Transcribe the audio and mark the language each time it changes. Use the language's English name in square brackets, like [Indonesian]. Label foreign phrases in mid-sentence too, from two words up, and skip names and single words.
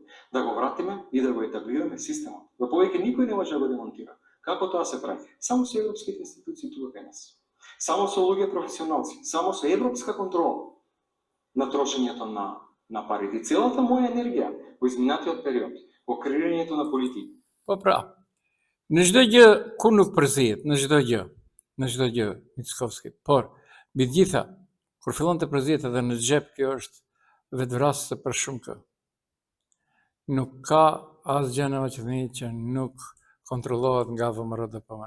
[Macedonian] Да го вратиме и да го етаблираме системот. Да повеќе никој не може да го демонтира. Како тоа се прави? Само со европските институции тука кај нас. Само со луѓе професионалци, само со европска контрола на трошењето на парите. И целата моја енергија во изминатиот период, во креирањето на политики. [Albanian] Po pra, në çdo gjë ku nuk përzihet, në çdo gjë Mickovski. Por, mbi të gjitha, kur fillon të përzihet edhe në xhep, kjo është vetvrasëse për shumë kë. Nuk ka asgjë në Maqedoni që nuk kontrollohet nga VMRO-DPMN.